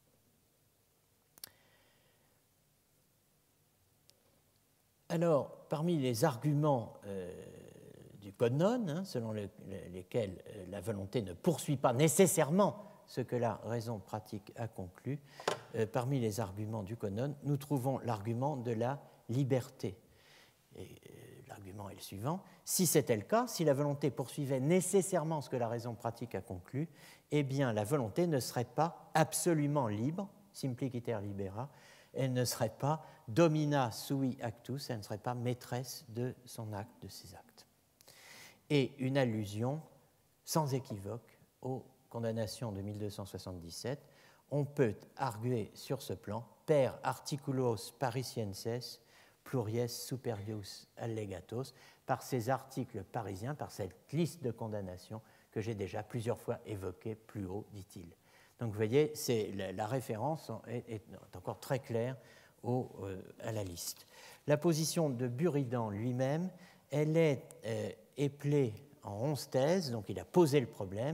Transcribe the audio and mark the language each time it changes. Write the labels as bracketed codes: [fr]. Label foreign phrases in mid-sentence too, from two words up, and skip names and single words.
[fr] Alors, parmi les arguments du Cognon, hein, selon lesquels la volonté ne poursuit pas nécessairement ce que la raison pratique a conclu, parmi les arguments du Cognon, nous trouvons l'argument de la liberté. Et l'argument est le suivant. Si c'était le cas, si la volonté poursuivait nécessairement ce que la raison pratique a conclu, eh bien la volonté ne serait pas absolument libre, [la] simpliciter libera, [fr] elle ne serait pas [la] domina sui actus, [fr] elle ne serait pas maîtresse de son acte, de ses actes. Et une allusion sans équivoque aux condamnations de 1277, on peut arguer sur ce plan [la] per articulos parisienses pluries superius allegatos, [fr] par ces articles parisiens, par cette liste de condamnations que j'ai déjà plusieurs fois évoquée plus haut, dit-il. Donc vous voyez, la référence est encore très claire à la liste. La position de Buridan lui-même, elle est éplée en 11 thèses, donc il a posé le problème.